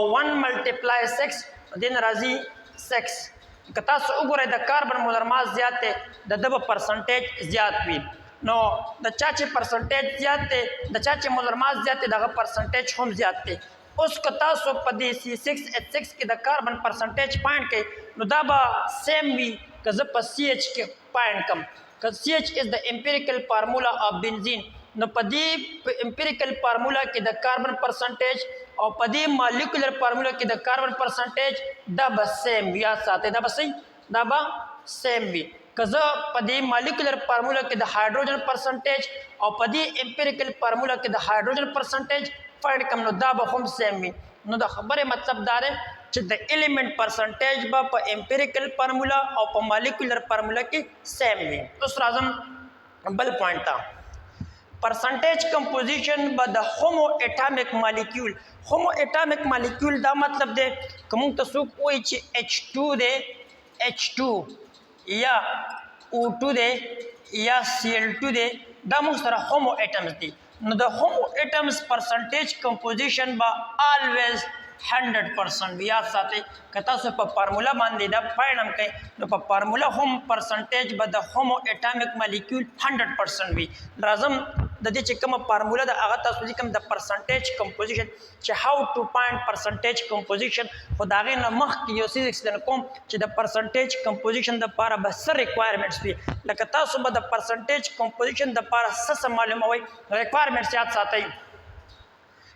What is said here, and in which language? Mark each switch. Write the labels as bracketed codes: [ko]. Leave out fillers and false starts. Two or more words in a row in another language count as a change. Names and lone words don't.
[ps] 1 ملټیپلای 6 دین راځي 6 که تاسو وګورئ د [en] carbon molar mass [ps] زیات دی د ده به پرسنټیج زیات وي نو د چا چې پرسنټیج زیات دی د چا چې [en] molar mass [ps] زیات دی دغه پرسنټیج هم زیات دی اوس که تاسو په دې C6H6 کې د [en] carbon percentage [ps] پاینټ کړئ نو دا به سیم وي که زه په CH کې پاینټ کړم که CH از د [en] empirical formula of benzene [ps] نو په دې [en] empirical formula [ps] کې د [en] carbon percentage [ps] او په دې [en] molecular formula [ps] کې د [en] carbon percentage [ps] دا به سیم وي یاد ساتئ دا به صحیح دا به سیم وي که زه په دې [en] molecular formula [ps] کې د [en] hydrogen percentage [ps] او په دې [en] empirical formula [ps] کې د [en] hydrogen percentage [ps] پاینټ کړم نو دا به هم سیم وي نو د خبرې مطلب دا دی چې د [en] element percentage [ps] به په [en] empirical formula [ps] او په [en] molecular formula [ps] کې سیم وي اوس راځم بل پوینټ ته [en] percentage composition by the homo atomic molecule homo atomic molecule [ps] دا مطلب دی که موږ ته څوک وایي چې H2 دی H2 یا O2 دی یا Cl2 دی دا موږ سره [en] homo atoms [ps] دی نو د [en] homo atoms percentage composition [ps] به always 100% یاد ساتئ که تاسو په فارمولا باندې دا پاینټ هم کوئ نو په فارمولا هم پرسنټیج به د [en] homo atomic molecule [ps] 100% وي راځم د دې چې کومه فارمولا ده هغه تاسو لیکم د [en] percentage composition [ps] چې [en] how to find percentage composition [ps] خو د هغې نه مخکې یو څیز ایکسپلین کوم چې د [en] percentage composition [ps] دپاره به څه ریکوایرمنټس وي لکه تاسو به د [en] percentage composition [ps] دپاره څه معلوموئ ریکوایرمنټس یاد ساتئ